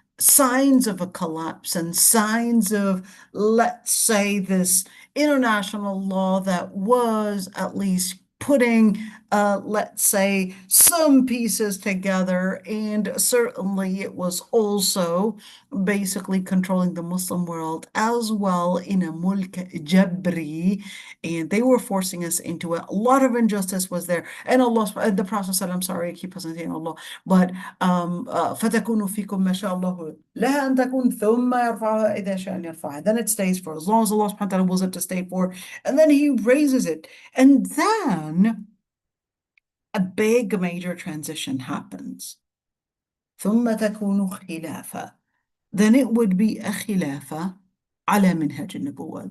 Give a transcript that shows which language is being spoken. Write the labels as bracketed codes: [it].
[en] signs of a collapse and signs of, let's say, this international law that was at least putting, let's say, some pieces together. And certainly it was also basically controlling the Muslim world as well in a mulk jabri. And they were forcing us into it. A lot of injustice was there. And Allah, the Prophet said, I'm sorry, I keep on saying Allah, but [ar] فتكون فيكم ما شاء الله لها أن تكون ثم يرفعها إذا شاء أن يرفعها. [en] Then it stays for as long as Allah subhanahu wa ta'ala wills it to stay for, and then He raises it. And then a big major transition happens. [ar] ثم تكون خلافة. [en] Then it would be a khilafah [ar] على منهج النبوة.